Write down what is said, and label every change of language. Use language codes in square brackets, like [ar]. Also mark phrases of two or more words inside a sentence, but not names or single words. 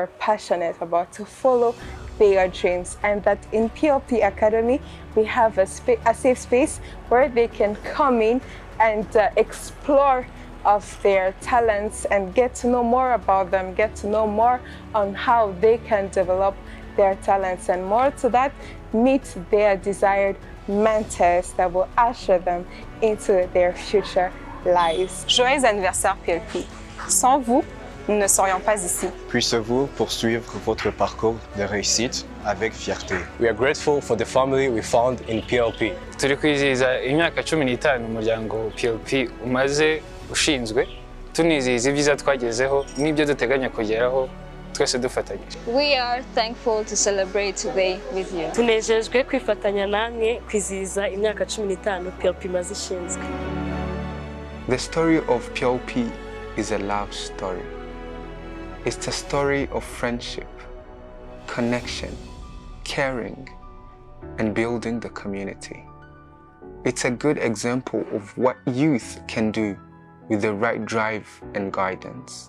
[en] passionate about, to follow their dreams, and that in PLP Academy, we have a safe space where they can come in and explore of their talents and get to know more about them, get to know more on how they can develop their talents, and more to that, meet their desired mentors that will usher them into their future lives. [fr] Joyeux anniversaire PLP. Sans vous, nous ne serions pas ici. Puissiez-vous poursuivre votre parcours de réussite avec fierté. [en] We are grateful for the family we found in PLP. [rw] Turi kwizihiza imyaka 15 umuryango PLP umaze ushinzwe, tunizihiza ibyiza twagezeho n'ibyo duteganya kugeraho twese dufatanyije. [en] We are thankful to celebrate today with you. [rw] Tunejejwe kwifatanya namwe kwizihiza imyaka 15 PLP imaze ishinzwe. [en] The story of PLP is a love story. It's a story of friendship, connection, caring, and building the community. It's a good example of what youth can do with the right drive and guidance.